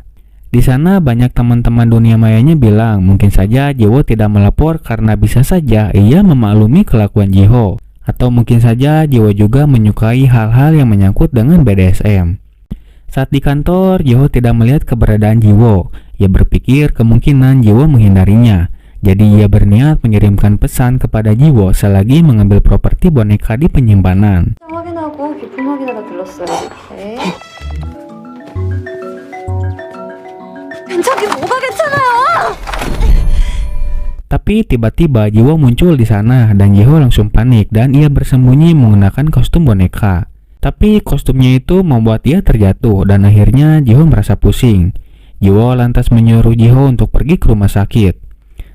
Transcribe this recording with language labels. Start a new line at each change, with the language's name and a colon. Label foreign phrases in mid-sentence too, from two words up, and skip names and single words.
Indonesian: Di sana banyak teman-teman dunia mayanya bilang mungkin saja Ji Ho tidak melapor karena bisa saja ia memaklumi kelakuan Ji Ho, atau mungkin saja Ji Ho juga menyukai hal-hal yang menyangkut dengan BDSM. Saat di kantor, Ji Ho tidak melihat keberadaan Ji Ho. Ia berpikir kemungkinan Ji Ho menghindarinya. Jadi ia berniat mengirimkan pesan kepada Ji Ho selagi mengambil properti boneka di penyimpanan.
Korean: 확인하고 비품 확인하다 들렀어요. 네. 괜찮긴 뭐가 괜찮아요?
Indonesian: Tapi tiba-tiba Ji Ho muncul di sana dan Ji Ho langsung panik dan ia bersembunyi menggunakan kostum boneka. Tapi kostumnya itu membuat ia terjatuh dan akhirnya Ji Ho merasa pusing. Ji Ho lantas menyuruh Ji Ho untuk pergi ke rumah sakit.